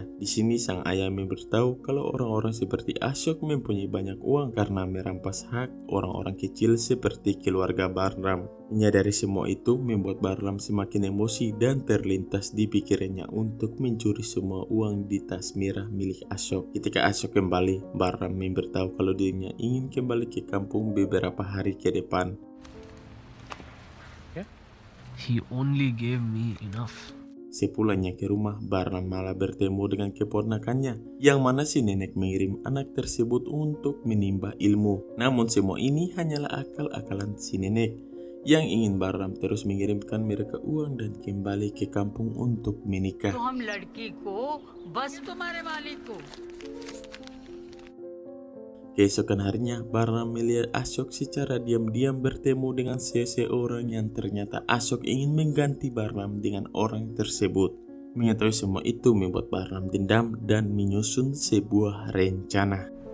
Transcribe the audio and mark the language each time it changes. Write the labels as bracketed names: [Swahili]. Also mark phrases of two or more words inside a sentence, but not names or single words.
[Indonesian] Di sini sang ayah memberitahu kalau orang-orang seperti Ashok mempunyai banyak uang karena merampas hak orang-orang kecil seperti keluarga Bahram. Menyadari semua itu membuat Bahram semakin emosi dan terlintas di pikirannya untuk mencuri semua uang di tas merah milik Ashok. Ketika Ashok kembali, Bahram memberitahu kalau dirinya ingin kembali ke kampung beberapa hari ke depan. [English] He only gave me enough. [Indonesian] Sepulangnya ke rumah, Bahram malah bertemu dengan keponakannya, yang mana si nenek mengirim anak tersebut untuk menimba ilmu. Namun semua ini hanyalah akal-akalan si nenek, yang ingin Bahram terus mengirimkan mereka uang dan kembali ke kampung untuk menikah. [Hindi] तो हम लड़की को बस तुम्हारे मालिक को [Indonesian] Keesokan harinya, Bahram melihat Ashok secara diam-diam bertemu dengan seseorang yang ternyata Ashok ingin mengganti Bahram dengan orang tersebut. Mengetahui semua itu membuat Bahram dendam dan menyusun sebuah rencana.